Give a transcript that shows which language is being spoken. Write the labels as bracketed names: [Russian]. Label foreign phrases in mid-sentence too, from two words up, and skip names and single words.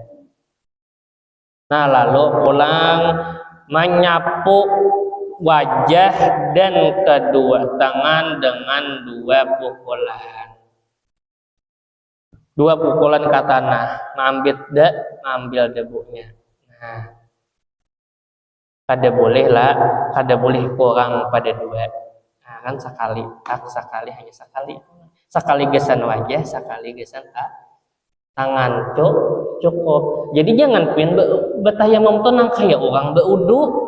[Indonesian] Lalu pulang menyapu wajah dan kedua tangan dengan 2 pukulan. 2 pukulan ke tanah, mengambil debunya. Kada boleh kurang pada 2. Kan sekali hanya sekali. Sekali gesan wajah, sekali gesan tangan cukup. [Banjar] Jadi jangan pian bertayamum tuh nang kayak orang berudu.